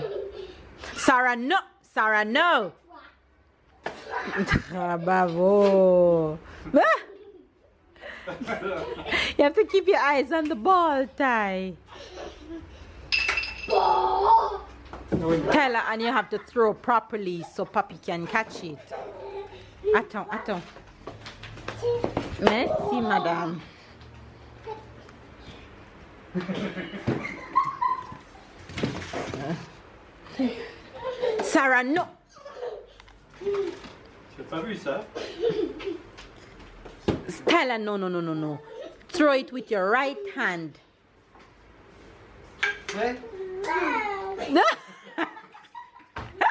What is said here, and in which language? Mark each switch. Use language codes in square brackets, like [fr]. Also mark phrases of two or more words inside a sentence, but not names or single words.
[en] Sarah, no! Sarah, no! Bravo! You have to keep your eyes on the ball, Ty. Tell her, and you have to throw properly so Papi can catch it. [fr] Attends, attends. Merci, madame. [en] Sarah, no! [fr] J'ai pas vu ça. [en] Stella, no, no, no, no, no. Throw it with your right hand. [fr] Ouais.